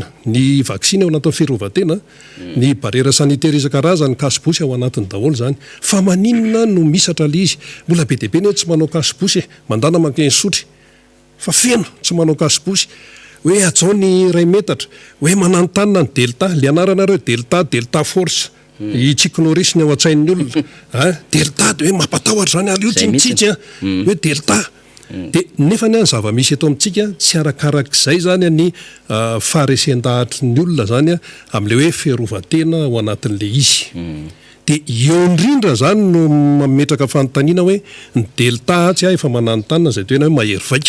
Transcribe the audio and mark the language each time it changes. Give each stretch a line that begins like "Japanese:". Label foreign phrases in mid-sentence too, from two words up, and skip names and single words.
Malagasy: Ny vaksiny ao anatin'ny fiarovan-tena, ny
French: barrière sanitaire
Malagasy: isan-karazany kasibosy ao anatiny daholo zany. Fa maninona no misatra le izy? Mbola be dia be ny tsy manao kasibosy, mandana mankeny sotry. Fa feno tsy manao kasibosy. Hoe atao ny ray metatra, hoe manantanina ny delta, le anaranareo
English: delta force.
Malagasy: I Chuck Norris ny ao an-tsain'ny olona. Delta dia hoe mampatahotra zany ary io tsy mitsitsy hoe delta. Dia nefa ny zava-misy eto amintsika tsy arakarak'izay zany ny faharesen-dahatry ny olona zany amin'le hoe fiarovan-tena ao anatin'le izy. Dia eo indrindra zany no mametraka fanontaniana hoe ny delta tsy efa mananontanina izay toena hoe mahery vaika.